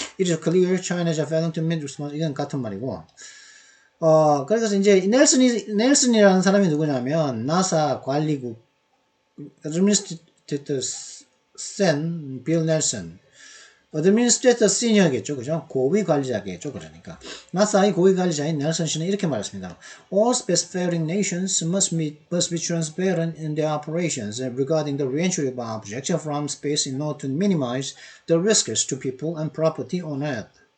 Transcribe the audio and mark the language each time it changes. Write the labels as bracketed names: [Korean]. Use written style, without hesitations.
[English] It is clear China is failing to meet response. [Korean] 이건 같은 말이고. 그래서 이제 넬슨이라는 사람이 누구냐면 나사 관리국 [English] Administrator Sen [Korean] 빌 넬슨. 어드미니스트레이터 시니어겠죠, 그죠? 고위 관리자겠죠, 그러니까. 나사의 고위 관리자인 넬슨 씨는 이렇게 말했습니다. [English] All spacefaring nations must be transparent in their operations regarding the re-entry of objects from space in order to minimize the risks to people and property on Earth.